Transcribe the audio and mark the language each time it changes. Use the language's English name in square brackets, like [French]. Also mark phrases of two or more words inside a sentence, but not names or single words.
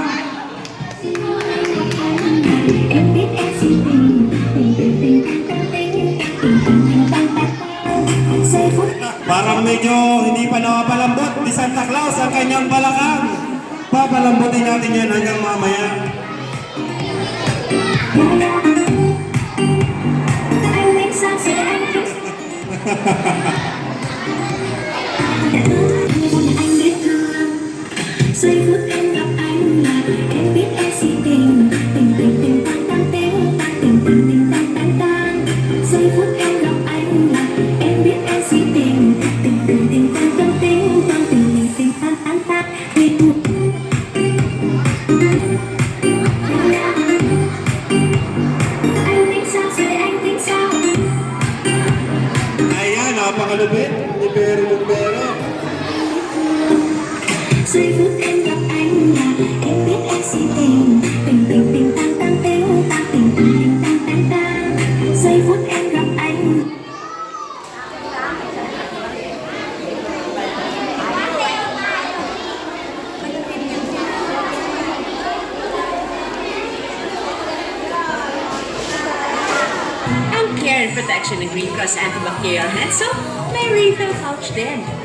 [Filipino] Parang medyo hindi pa napapalambot ni Santa Claus ang kanyang balakang. Papalambutin natin yan hanggang mamaya. [Vietnamese] Giây phút em gặp anh là em biết em si tình tình tình tình tăng tăng tình tình tình tình tăng tăng tăng. Giây phút em gặp anh là em biết em si tình tình tình tình tăng tăng tình tăng tình tình tình tăng tăng tăng. Anh tính sao rồi anh tính sao? [Filipino] Ayan, napakalupit ni Bero Bombero. [Vietnamese] Giây phút em gặp anh là em biết em si tình tình tình tình tăng tăng tình tăng tình tình tình tăng tăng tăng. Giây phút em gặp anh. [Filipino] Ang [English] care and protection [Filipino] ng Green Cross Antibacterial Hand Soap may [English] refill pouch [Filipino] din.